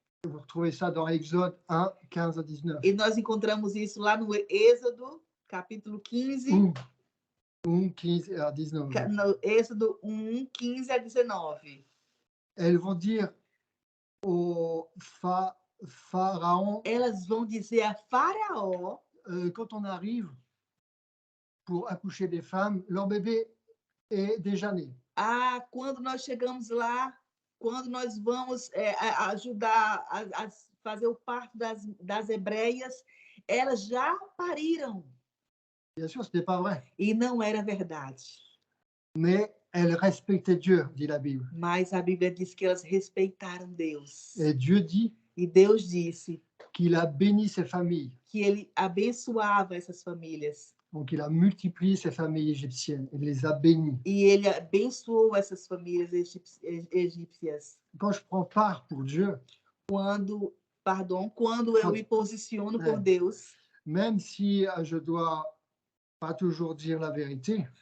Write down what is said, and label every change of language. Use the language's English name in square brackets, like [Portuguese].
[French] Vous retrouvez ça dans Exode 1, 15 à 19. [Portuguese] E nós encontramos isso lá no Êxodo, capítulo 15. [French] 1, 15 à 19. [Portuguese] No Êxodo 1, 15 a 19. [French] Elles vont dire au Pharaon, [Portuguese] Elas vão dizer a Faraó, [French] quand on arrive pour accoucher des femmes, leur bébé est déjà né. [Portuguese] quando nós chegamos lá, quando nós vamos ajudar a fazer o parto das hebreias, elas já pariram. [French] Bien sûr, ce n'est pas vrai. [Portuguese] E não era verdade. [French] Mais elles respectaient Dieu, dit la Bible. [Portuguese] Mas a Bíblia diz que elas respeitaram Deus. [French] Et Dieu dit [Portuguese] E Deus disse [French] qu'il a béni ces familles. [Portuguese] que ele abençoava essas famílias. [French] Donc, il a multiplié ces familles égyptiennes. Il les a bénies. [Portuguese] E ele abençoou essas famílias egípcias. [French] Quand je prends part pour Dieu, [Portuguese] Quando eu me posiciono por Deus, [French] même si je dois pas toujours dire la vérité,